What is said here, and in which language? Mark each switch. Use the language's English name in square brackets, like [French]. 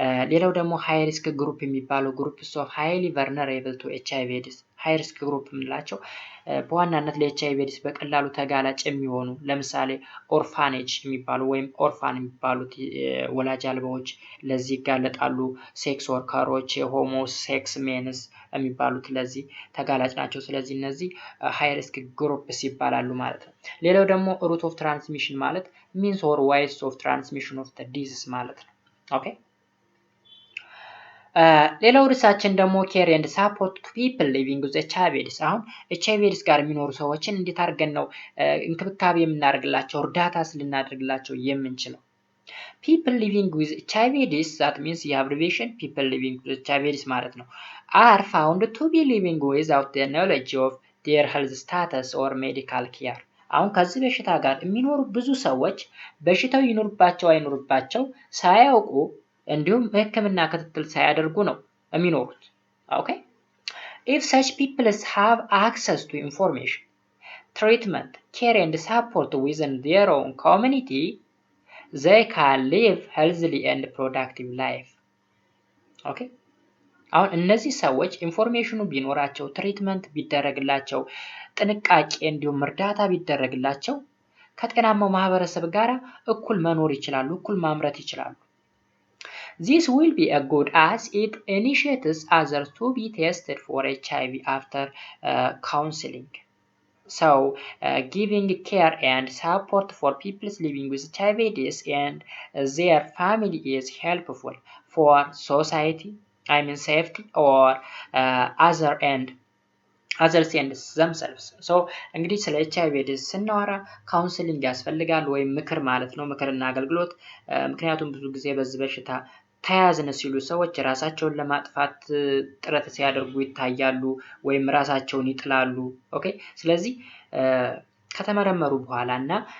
[Amharic] ሌላው ደግሞ ሃይ ሪስክ ግሩፕ የሚባለው [English] ግሩፕስ ኦፍ ሃይሊ vulnerable to HIV AIDS [Amharic] ሃይ ሪስክ ግሩፕ የምንላቸው በዋናነት ለኤችአይቪ ኤድስ በቀላሉ ተጋላጭ የሚሆኑ ለምሳሌ ኦርፋኔጅ የሚባሉ ወይም ኦርፋን የሚባሉት ወላጅ አልባዎች ለዚህ ይጋለጣሉ። ሴክስ ወርከሮች፣ [English] ሆሞ ሴክስ ሜንስ [Amharic] የሚባሉት ለዚህ ተጋላጭ ናቸው። ስለዚህ እነዚህ ሃይ ሪስክ ግሩፕስ ይባላሉ ማለት ነው። ሌላው ደግሞ [English] ሩት ኦፍ ትራንስሚሽን [Amharic] ማለት [English] ሚንስ ኦር ዋይስ ኦፍ ትራንስሚሽን ኦፍ ዲዚዝ [Amharic] ማለት ነው። ኦኬ ሌላው ርዕሳችን ደግሞ [English] ኬር ኤንድ ሳፖርት ቱ ፒፕል ሊቪንግ ዊዝ ኤችአይቪ ኤድስ። [Amharic] አሁን ኤችአይቪ ኤድስ ጋር የሚኖሩ ሰዎችን እንዴት አድርገን ነው እንክብካቤ የምናደርግላቸው እርዳታስ ልናደርግላቸው የምንችለው? [English] ፒፕል ሊቪንግ ዊዝ ኤችአይቪ ኤድስ that means [Amharic] የአብሪቬሽን [English] ፒፕል ሊቪንግ ዊዝ ኤችአይቪ ኤድስ [Amharic] ማለት ነው [English] are found to be living without the knowledge of their health status or medical care። [Amharic] አሁን ከዚህ በሽታ ጋር የሚኖሩ ብዙ ሰዎች በሽታው ይኖርባቸው አይኖርባቸው ሳያውቁ እንዲሁም በሕክምና ክትትል ሳያደርጉ ነው የሚኖሩት። [English] ኦኬ if such people have access to information, treatment, care and support within their own community, they can live healthy and productive life. [Amharic] ኦኬ አሁን እነዚህ ሰዎች ኢንፎርሜሽኑ ቢኖራቸው፣ ትሪትመንት ቢደረግላቸው፣ ጥንቃቄ እንዲሁም እርዳታ ቢደረግላቸው ከጤናማው ማህበረሰብ ጋር እኩል መኖር ይችላሉ፣ እኩል ማምረት ይችላሉ። [English] This will be a good as it initiates others to be tested for HIV after counseling. So, giving care and support for people living with HIV/AIDS and their family is helpful for society, safety or others and themselves. [Amharic] So እንግዲህ ስለ ኤችአይቪ ኤድስ ስናወራ ካውንስሊንግ ያስፈልጋል ወይም ምክር ማለት ነው፣ ምክርና አገልግሎት። ምክንያቱም ብዙ ጊዜ በዚህ በሽታ ተያዝን ሲሉ ሰዎች ራሳቸውን ለማጥፋት ጥረት ሲያደርጉ ይታያሉ ወይም ራሳቸውን ይጥላሉ። ኦኬ ስለዚህ ከተመረመሩ በኋላ እና